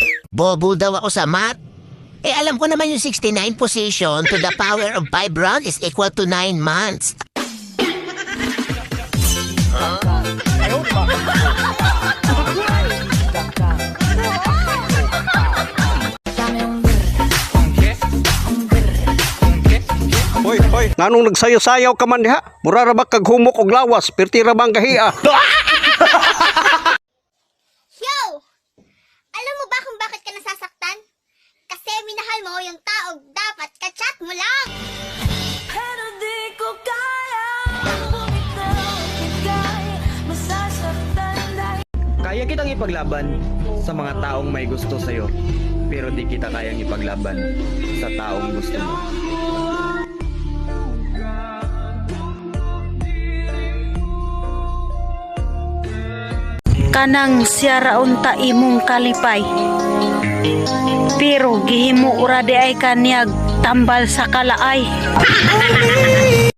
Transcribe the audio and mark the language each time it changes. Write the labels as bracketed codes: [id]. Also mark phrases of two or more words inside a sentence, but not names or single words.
[tl] Bobo daw ako sa math. Eh alam ko naman yung [en] 69 position to the power of 5 round is equal to 9 months. [ceb] Hoy, hoy, nganong nagsayaw-sayaw ka man diha? Mura ra ba kag humok og lawas, pirti ra bang gahiya? Yo! [tl] Alam mo ba kung bakit ka nasasaktan? Kasi minahal mo yung taong dapat ka-chat mo lang! Pero di ko kaya bumitaw, ika'y masasaktan dahil Kaya kitang ipaglaban sa mga taong may gusto sa'yo, pero di kita kayang ipaglaban sa taong gusto mo. [ceb] Kanang siya raon ta imong kalipay, pero gihimo ura di ay kanyag tambal sa kalaay.